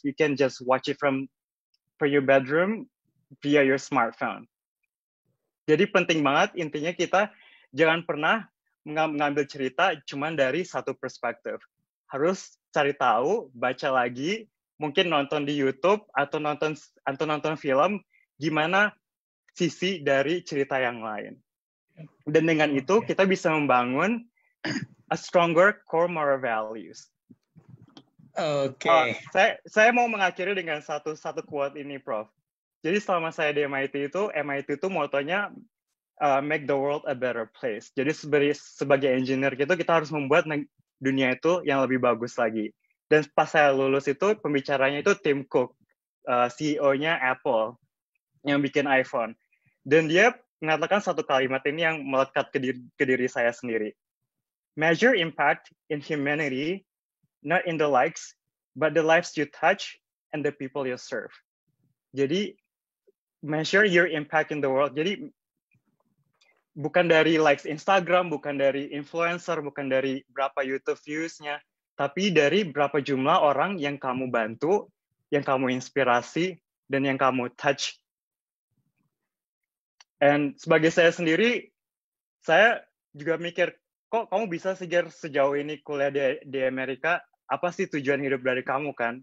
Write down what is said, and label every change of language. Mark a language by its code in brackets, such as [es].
[en] You can just watch it from your bedroom via your smartphone. [id] Jadi penting banget intinya kita jangan pernah mengambil cerita cuma dari satu perspektif. Harus cari tahu, baca lagi, mungkin nonton di YouTube atau nonton film gimana sisi dari cerita yang lain. Dan dengan itu kita bisa membangun [en] a stronger core moral values. [id] Oke. Saya mau mengakhiri dengan satu quote ini, Prof. Jadi selama saya di MIT itu motonya [en] make the world a better place. [id] Jadi sebagai engineer gitu kita harus membuat dunia itu yang lebih bagus lagi. Dan pas saya lulus itu pembicaranya itu Tim Cook, CEO-nya Apple yang bikin iPhone. Dan dia mengatakan satu kalimat ini yang melekat ke diri saya sendiri. [en] Measure impact in humanity, not in the likes, but the lives you touch and the people you serve. [id] Jadi [en] measure your impact in the world. [id] Jadi bukan dari likes Instagram, bukan dari influencer, bukan dari berapa YouTube views-nya, tapi dari berapa jumlah orang yang kamu bantu, yang kamu inspirasi, dan yang kamu touch. Dan sebagai saya sendiri, saya juga mikir, kok kamu bisa sejauh ini kuliah di Amerika, apa sih tujuan hidup dari kamu kan?